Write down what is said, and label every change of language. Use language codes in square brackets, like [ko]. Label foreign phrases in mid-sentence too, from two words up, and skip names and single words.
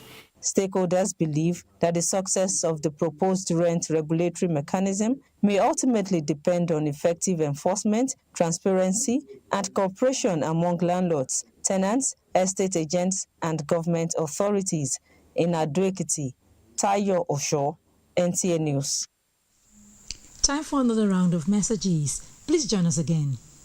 [en] Stakeholders believe that the success of the proposed rent regulatory mechanism may ultimately depend on effective enforcement, transparency, and cooperation among landlords, tenants, estate agents, and government authorities. In Ado-Ekiti, Tayo Osho, NTA News. Time for another round of messages. Please join us again.